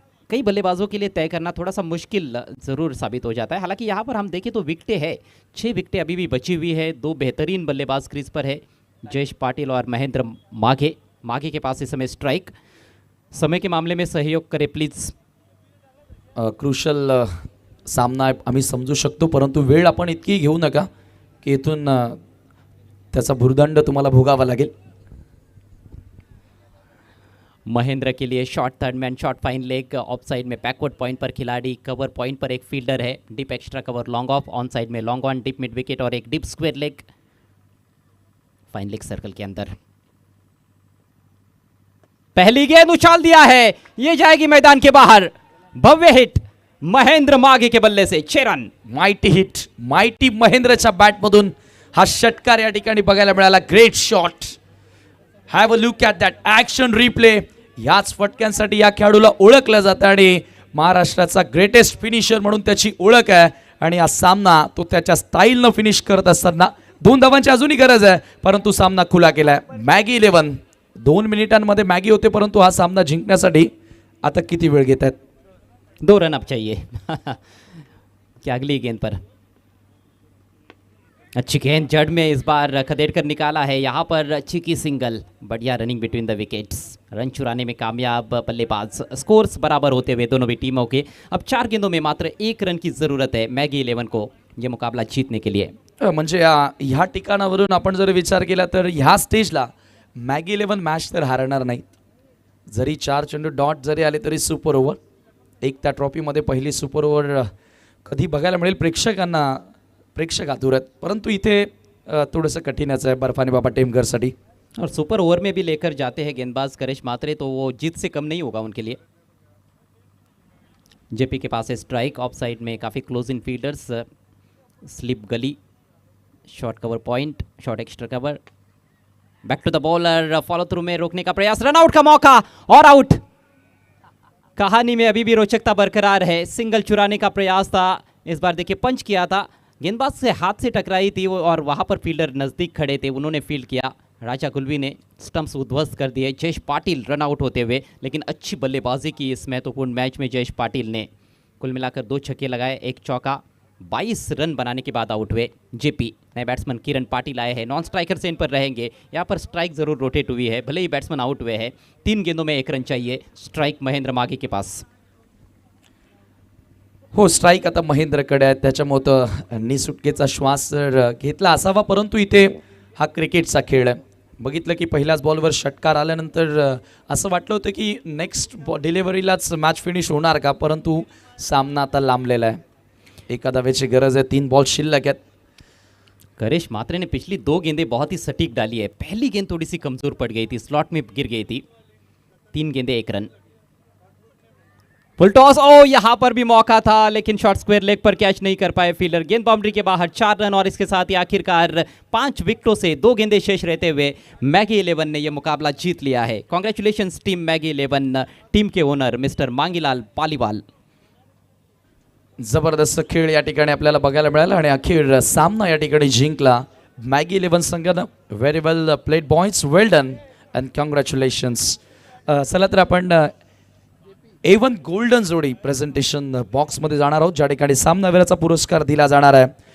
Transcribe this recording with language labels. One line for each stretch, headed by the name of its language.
Hindi: कई बल्लेबाजों के लिए तय करना थोड़ा सा मुश्किल ज़रूर साबित हो जाता है। हालांकि यहाँ पर हम देखें तो विकेटें है, 6 विकेटें अभी भी बची हुई है। 2 बेहतरीन बल्लेबाज क्रीज पर है, जयेश पाटिल और महेंद्र माघे। माघे के पास इस समय स्ट्राइक। समय के मामले में सहयोग करे प्लीज।
Marathi: क्रुशल सामना आम्ही समजू शकतो, परंतु वेळ आपण इतकी घेऊ नका की इथून त्याचा भुर्दंड तुम्हाला भोगावा लागेल।
Hindi: महेंद्र के लिए short third man, short fine leg, of side में बैकवर्ड पॉइंट पर खिलाड़ी, कवर पॉइंट पर एक फील्डर है, deep extra cover long off, on side में long on, deep mid wicket और एक deep square leg, fine leg circle के अंदर। पहली गेंद उछाल दिया है, ये जाएगी मैदान के बाहर। भव्य हिट महेंद्र माघे के बल्ले से 6 रन।
English: mighty hit, mighty
Marathi: महेंद्रच्या बॅटमधून हा षटकार या ठिकाणी बघायला मिळाला।
English: Great shot, have a look at that action replay.
Marathi: याच फटक्यांसाठी या खेळाडूला ओळखलं जातं आणि महाराष्ट्राचा ग्रेटेस्ट फिनिशर म्हणून त्याची ओळख आहे। आणि हा सामना तो त्याच्या स्टाईलनं फिनिश करत असताना 2 धावांची अजूनही गरज आहे, परंतु सामना खुला केलाय। मॅगी 11 2 मिनिटांमध्ये मॅगी होते, परंतु हा सामना जिंकण्यासाठी आता किती वेळ घेत आहेत?
Hindi: 2 रन अब चाहिए क्या अगली गेंद पर अच्छी गेंद जड़ में इस बार खदेड़कर निकाला है। यहाँ पर चिकी सिंगल, बढ़िया running between the wickets, run चुराने में कामयाब बल्लेबाज। स्कोर्स बराबर होते हुए दोनों भी टीमों के अब 4 गेंदों में मात्र 1 रन की ज़रूरत है मैगी 11 को ये मुकाबला जीतने के लिए।
Marathi: म्हणजे ह्या ठिकाणावरून आपण जर विचार केला तर ह्या स्टेजला मॅगी 11 मॅच तर हारणार नाहीत। जरी 4 चेंडू डॉट जरी आले तरी सुपर ओव्हर, एक त्या ट्रॉफीमध्ये पहिली सुपर ओव्हर कधी बघायला मिळेल प्रेक्षकांना, प्रेक्षक आतुर आहेत, परंतु इथे थोडंसं कठीणच आहे बर्फानी बाबा टेमघरसाठी।
Hindi: और सुपर ओवर में भी लेकर जाते हैं गेंदबाज करेश मात्रे, तो वो जीत से कम नहीं होगा उनके लिए। जेपी के पास है स्ट्राइक, ऑफ साइड में काफ़ी क्लोज इन फील्डर्स, स्लिप गली, short cover point, short extra cover, back to the bowler, follow through में रोकने का प्रयास, रन आउट का मौका और आउट। कहानी में अभी भी रोचकता बरकरार है। सिंगल चुराने का प्रयास था, इस बार देखिए पंच किया था, गेंदबाज से हाथ से टकराई थी वो और वहां पर फील्डर नज़दीक खड़े थे, उन्होंने फील्ड किया। राजा कुलवी ने स्टंप्स उद्ध्वस्त कर दिए। जयेश पाटिल रन आउट होते हुए, लेकिन अच्छी बल्लेबाजी की इस महत्वपूर्ण मैच में जयेश पाटिल ने। कुल मिलाकर 2 छक्के लगाए, 1 चौका, 22 रन बनाने के बाद आउट हुए जेपी। नए बैट्समैन किरण पाटिल आए हैं, नॉन स्ट्राइकर से इन पर रहेंगे। यहाँ पर स्ट्राइक ज़रूर रोटेट हुई है, भले ही बैट्समैन आउट हुए हैं। 3 गेंदों में 1 रन चाहिए। स्ट्राइक महेंद्र माघे के पास।
Marathi: हो, स्ट्राइक आता महेंद्रकडे आहे, त्याच्यामुळे निसुटकेचा श्वास घेतला असावा, परंतु इथे हा क्रिकेटचा खेळ आहे। बघितलं की पहिल्याच बॉलवर षटकार आल्यानंतर असं वाटलं होतं की नेक्स्ट डिलिव्हरीलाच मॅच फिनिश होणार का, परंतु सामना आता लांबलेला आहे। एका धावेची गरज आहे, 3 बॉल शिल्लक आहेत।
Hindi: करेश मात्रे ने पिछली 2 गेंदें बहुत ही सटीक डाली है। पहली गेंद थोड़ी सी कमज़ोर पड़ गई थी, स्लॉट में गिर गई थी। 3 गेंदें 1 रन। फुल टॉस, ओ यहां पर भी मौका था, लेकिन शॉर्ट स्क्वायर लेग पर कैच नहीं कर पाए फील्डर। गेंद बाउंड्री के बाहर, 4 रन और इसके साथ ही आखिरकार 5 विकेटों से 2 गेंदें शेष रहते हुए मैगी 11 ने यह मुकाबला जीत लिया है।
English: Congratulations team Maggi 11, team के owner mister Mangilal Paliwal.
Marathi: जबरदस्त खेळ या ठिकाणी आपल्याला बघायला मिळाला आणि अखेर सामना या ठिकाणी जिंकला मॅगी 11 संघानं।
English: Very well played boys, well done and congratulations.
Marathi: चला तर आपण A1 गोल्डन जोडी प्रेझेंटेशन बॉक्समध्ये जाणार आहोत, ज्या ठिकाणी सामनावीराचा पुरस्कार दिला जाणार आहे।